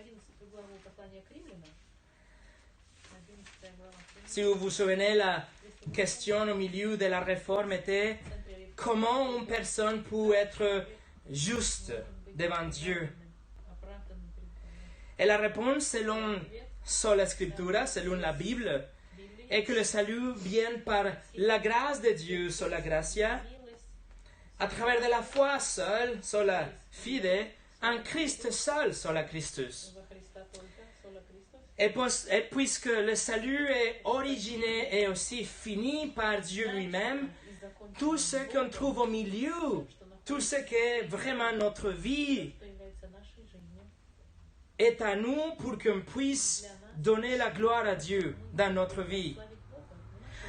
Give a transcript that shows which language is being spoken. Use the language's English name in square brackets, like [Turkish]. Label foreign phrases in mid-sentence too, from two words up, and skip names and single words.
[French] Si vous vous souvenez, la question au milieu de la réforme était: comment une personne peut être juste devant Dieu? Et la réponse, selon [Latin] sola Scriptura, [French] selon la Bible, est que le salut vient par la grâce de Dieu, [Latin] sola gratia, [French] à travers de la foi seule, [Latin] sola fide, [French] en Christ seul, [Latin] sola Christus. [French] Et puisque le salut est originé et aussi fini par Dieu lui-même, tout ce qu'on trouve au milieu, tout ce qui est vraiment notre vie, est à nous pour qu'on puisse donner la gloire à Dieu dans notre vie.